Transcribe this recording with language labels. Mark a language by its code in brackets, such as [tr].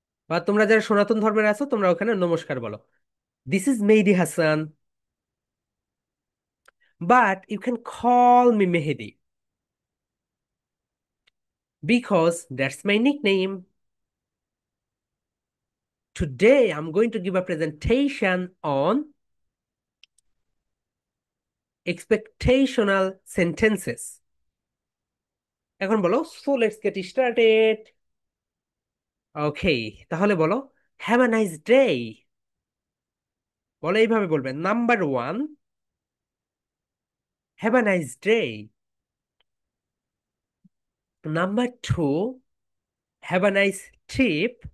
[bn] বা তোমরা যারা সনাতন ধর্মের আছো, তোমরা ওখানে নমস্কার বলো। [en] This is Mehedi Hasan, but you can call me Mehedi because that's my nickname. Today I'm going to give a presentation on expectational sentences. [bn] এখন বলো [en] So let's get started. [bn] ওকে, তাহলে বলো [en] have a nice day, [bn] বলো এইভাবে বলবে। [en] Number one, have a nice day. Number two, have a nice trip.